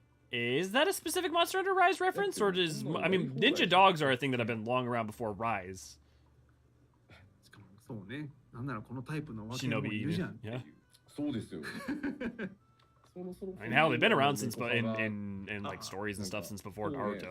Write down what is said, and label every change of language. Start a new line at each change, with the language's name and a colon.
English: Is that a specific Monster Hunter Rise reference, or does I mean ninja dogs are a thing that have been long around before Rise?
Japanese: しかもそうね。なんならこのタイプのわけもいるじゃん。
English: Yeah.
Japanese: そうですよ。
English: I mean, hell, they've been around since, but in like stories and stuff since before Naruto.